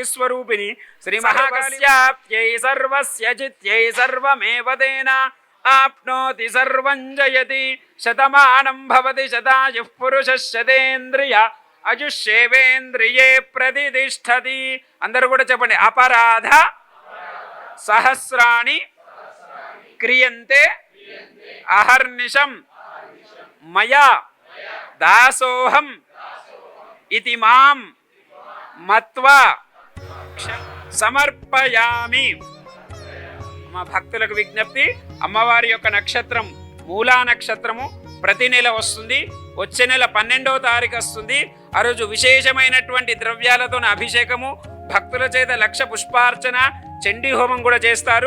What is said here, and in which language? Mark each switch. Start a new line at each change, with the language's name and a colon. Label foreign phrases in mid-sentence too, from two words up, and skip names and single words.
Sanskrit: स्वरूपिणी श्री महाकाल्याप्त्यै सर्वस्य जित्यै सर्वमेव तेन आप्नोति सर्वं जयति शतमानं भवति शतायुः पुरुषः शतेन्द्रिय आयुष्येवेन्द्रिये प्रतिष्ठति
Telugu: అందరూ కూడా చెప్పండి
Sanskrit: अपराध सहस्राणि क्रियन्ते अहर्निशं मया दासोहम इति मां मत्वा సమర్పయామి.
Telugu: మా భక్తులకు విజ్ఞప్తి, అమ్మవారి యొక్క నక్షత్రం మూలా నక్షత్రము ప్రతి నెల వస్తుంది. వచ్చే నెల 12వ తారీఖు వస్తుంది. ఆ రోజు విశేషమైనటువంటి ద్రవ్యాలతో అభిషేకము, భక్తుల చేత లక్ష పుష్పార్చన, చండీ హోమం కూడా చేస్తారు.